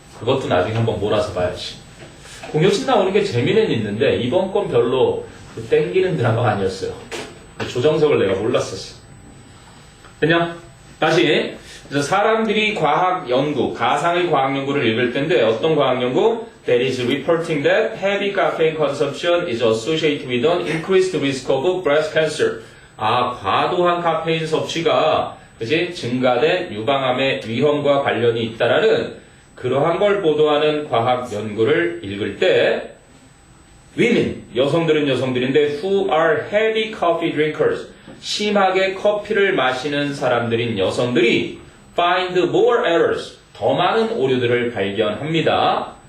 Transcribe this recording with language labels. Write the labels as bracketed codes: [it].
[ko] 그것도 나중에 한번 몰아서 봐야지. 공효진 나오는 게 재미는 있는데 이번 건 별로 땡기는 드라마가 아니었어요. 조정석을 내가 몰랐었어. 그냥 다시 그래서 사람들이 과학 연구, 가상의 과학 연구를 읽을 텐데 어떤 과학 연구? [en] That is reporting that heavy caffeine consumption is associated with an increased risk of breast cancer. [ko] 과도한 카페인 섭취가 그치? 증가된 유방암의 위험과 관련이 있다라는 그러한 걸 보도하는 과학 연구를 읽을 때 women, 여성들은 여성들인데 [en] who are heavy coffee drinkers, [ko] 심하게 커피를 마시는 사람들인 여성들이 [en] find more errors, [ko] 더 많은 오류들을 발견합니다.